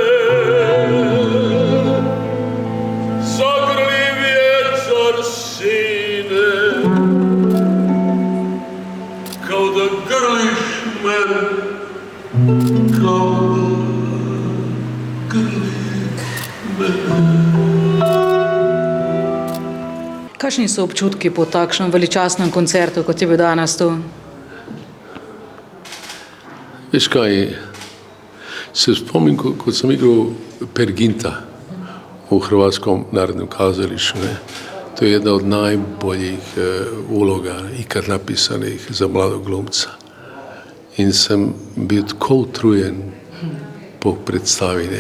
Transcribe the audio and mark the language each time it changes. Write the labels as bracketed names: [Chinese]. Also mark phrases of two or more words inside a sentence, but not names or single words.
[Croatian] Zagrli vjetar sine, kao da grliš mene, kao da grliš mene. [Slovenian] Kakšni so občutki po takšnem veličastnem koncertu, kot je bil danes tu? Veš kaj, se spomnim, ko [Croatian] sam igrao Perginta u Hrvatskom narodnom kazalištu. To je jedna od najboljih uloga ikad napisanih za mladog glumca. [Slovenian] In [Croatian] sam bio [Slovenian] tko utrujen po predstavi, ne?